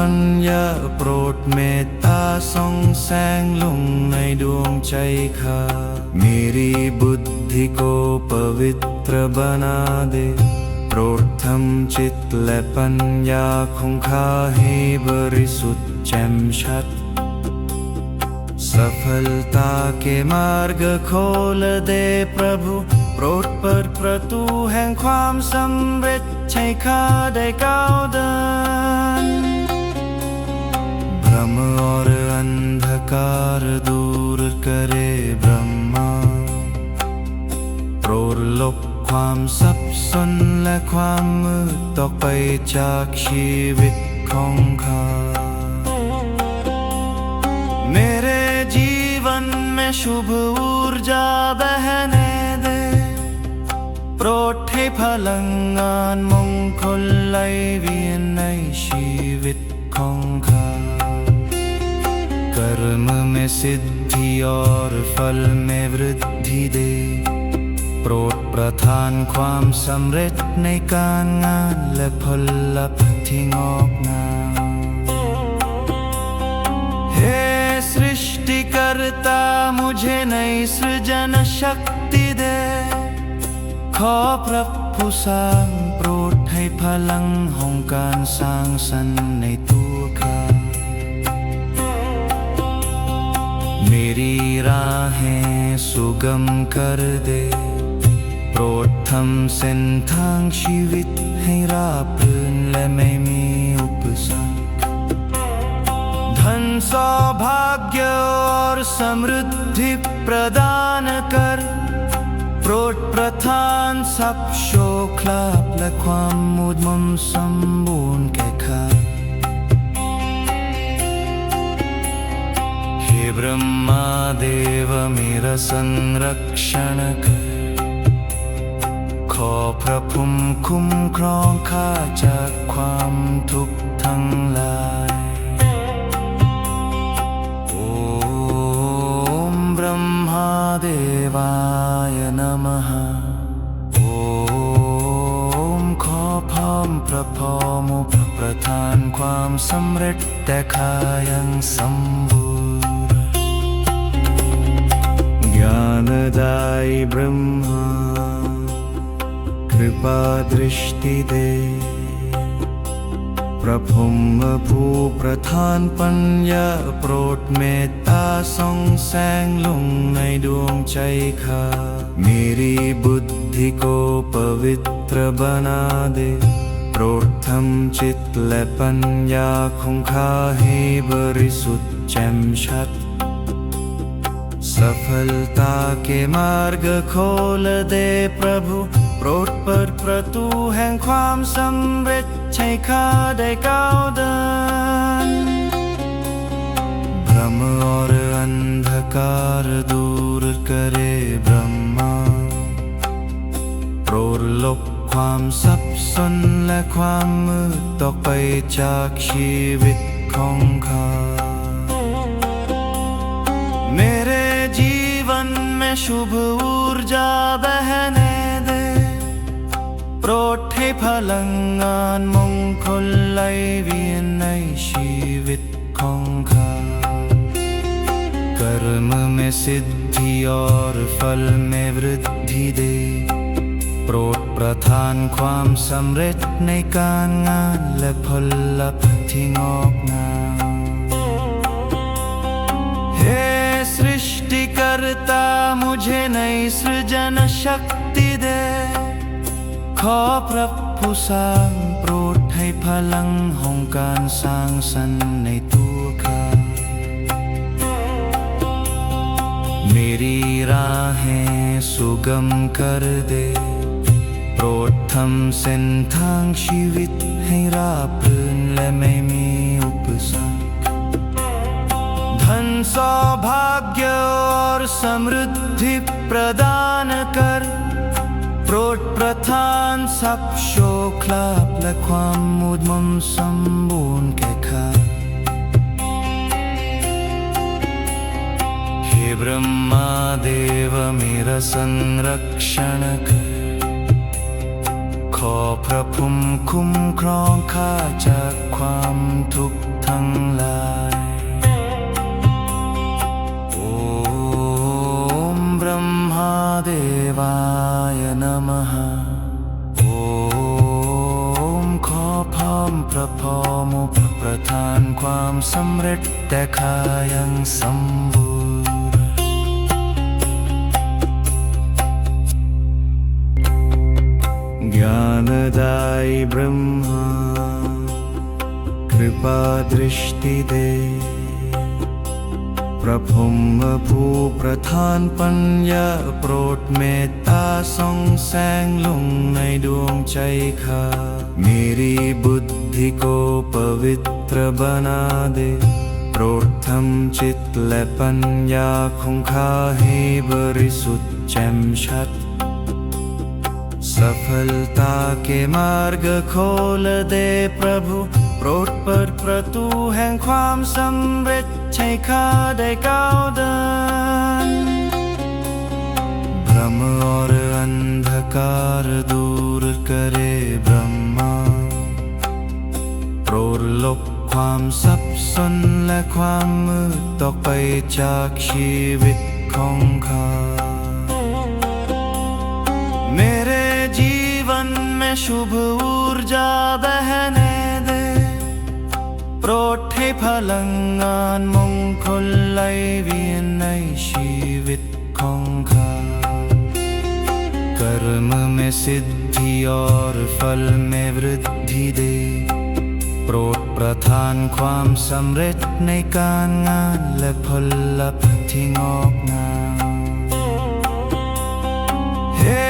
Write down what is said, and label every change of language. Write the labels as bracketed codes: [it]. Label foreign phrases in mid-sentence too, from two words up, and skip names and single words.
[th] ญญาโปรดเมตตาส่องแสงลงในดวงใจข้า [hi] मेरी बुद्धि को पवित्र बना दे [th] โปรดทำจิตและปัญญาของข้าให้บริสุทธิ์แจ่มชัด [hi] सफलता के मार्ग खोल दे प्रभु [th] โปรดเปิดประตูแห่งความสำเร็จให้ข้าได้ก้าวเดิน [hi] भ्रम और अंधकार दूर करे ब्रह्मा [th] โปรดลบความสับสนและความมืดออกไปจากชีวิตของข้า [hi] मेरे जीवन में शुभ ऊर्जा बहने दे [th] โปรดให้พลังงานมงคลไหลเวียนในชีวิตของข้า [hi] कर्म में सिद्धि और फल में वृद्धि दे [th] โปรดประทานความสำเร็จในการงานและผลลัพธ์ที่งอกงาม [hi] हे सृष्टिकर्ता मुझे नई सृजन शक्ति दे [th] ขอพระผู้สร้างโปรดให้พลังแห่งการสร้างสรรค์ในตัวข้า [hi] मेरी राहें सुगम कर दे [th] โปรดทำเส้นทางชีวิตให้ราบรื่นและไม่มีอุปสรรค [hi] धन सौभाग्य और समृद्धि प्रदान कर [th] รดประทานทรัพย์โชคลาภและความมุดมนสมบูรณ์แก่ข้า [hi] हे ब्रह्मा देव मेरा संरक्षण कर [th] ขอพระภูมิคุ้มครองข้าจากความทุกข์ทั้งหลาย โอมบรมหาเดวายนะมหาโอมขอพร้อมพระพรหมประทานความสำเร็จแต่ข้ายังสมบูรณ์ ญาณได้บรมหา [hi] कृपा दृष्टि दे [th] พระพรหมผู้ประ ทานปัญญาโปรดเมตตาส่องแสงลงในดวงใจข้า [hi] मेरी बुद्धि को पवित्र बना दे [th] โปรดทำจิตและปัญญาของข้าให้บริสุทธิ์แจ่มชัด [hi] सफलता के मार्ग खोल दे प्रभु [th] โปรดเปิดประตูแห่งความสำเร็จให้ข้าได้ก้าวเดิน [hi] भ्रम और अंधकार दूर करे ब्रह्मा [th] โปรดลบความสับสนและความมืดออกไปจากชีวิตของข้า [hi] मेरे जीवन में शुभ ऊर्जा बहने दे [th] โปรดให้พลังงานมงคลไหลเวียนในชีวิตของข้า [hi] कर्म में सिद्धि और फल में वृद्धि दे [th] โปรดประทานความสำเร็จในการงานและผลลัพธ์ที่งอกงาม [hi] सृष्टिकर्ता मुझे नई सृजन शक्ति दे [th] ขอพระผู้สร้างโปรดให้พลังแห่งการสร้างสรรค์ในตัวข้า [hi] मेरी राहें सुगम कर दे [th] โปรดทำเส้นทางชีวิตให้ราบรื่นและไม่มีอุปสรรค [hi] धन सौभाग्य और समृद्धि प्रदान कर [th] โปรดประทานทรัพย์โชคลาภและความมุดมนสมบูรณ์แก่ข้า [hi] हे ब्रह्मा देव मेरा संरक्षण कर [th] ขอพระภูมิคุ้มครองข้าจากความทุกข์ทั้งหลาย เดวายนะมหาโอมขอพร้อมพระพรหมประทานความสำเร็จแต่ข้ายังสมบูรณ์ ญาณได้บรมหา [hi] कृपा दृष्टि दे [th] พระพรหมผู้ประ ทานปัญญาโปรดเมตตาส่องแสงลงในดวงใจข้า [hi] मेरी बुद्धि को पवित्र बना दे [th] โปรดทำจิตและปัญญาของข้าให้บริสุทธิ์แจ่มชัด [hi] सफलता के मार्ग खोल दे प्रभु [th] โปรดเปิดประตูแห่งความสำเร็จให้ข้าได้ก้าวเดิน [hi] भ्रम और अंधकार दूर करे ब्रह्मा [th] โปรดลบความสับสนและความมืดออกไปจากชีวิตของข้า [hi] मेरे जीवन में शुभ ऊर्जा बहने दे [th] โปรดให้พลังงานมงคลไหลเวียนในชีวิตของข้า [hi] कर्म में सिद्धि और फल में वृद्धि दे [th] โปรดประทานความสำเร็จในการงานและผลลัพธ์ที่งอกงาม हे